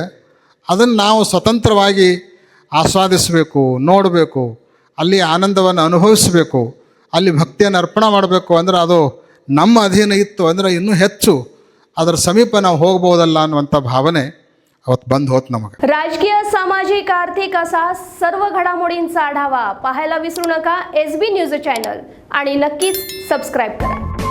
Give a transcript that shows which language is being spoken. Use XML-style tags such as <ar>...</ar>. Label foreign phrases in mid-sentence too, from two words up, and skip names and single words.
<kn>ಅದನ್ನು ನಾವು ಸ್ವತಂತ್ರವಾಗಿ ಆಸ್ವಾದಿಸಬೇಕು, ನೋಡಬೇಕು, ಅಲ್ಲಿ ಆನಂದವನ್ನು ಅನುಭವಿಸಬೇಕು, ಅಲ್ಲಿ ಭಕ್ತಿಯನ್ನು ಅರ್ಪಣೆ ಮಾಡಬೇಕು ಅಂದ್ರೆ ಅದು ನಮ್ಮ ಅಧೀನ ಇತ್ತು ಅಂದರೆ ಇನ್ನೂ ಹೆಚ್ಚು ಅದರ ಸಮೀಪ ನಾವು ಹೋಗ್ಬೋದಲ್ಲ ಅನ್ನುವಂಥ ಭಾವನೆ ಅವತ್ತು ಬಂದು ಹೋತ್ ನಮಗೆ.</kn> <mr>राजकीय, सामाजिक, आर्थिक असा सर्व घडामोडींचा आढावा पाहायला विसरू नका SB न्यूज चॅनल आणि नक्कीच सबस्क्राईब करा.</mr>